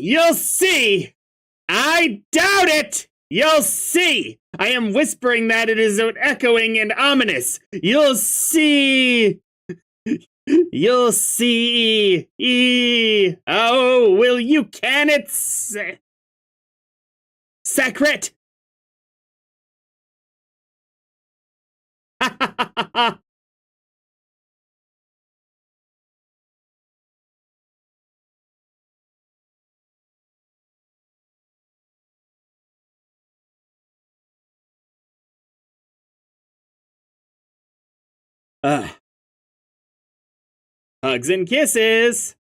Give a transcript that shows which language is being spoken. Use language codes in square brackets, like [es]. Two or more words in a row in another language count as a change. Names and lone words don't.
[en] You'll see! I doubt it! You'll see! I am whispering that it is echoing and ominous. You'll see! You'll see! Oh, will you can it? Sacret! Ha ha ha ha! Hugs and kisses!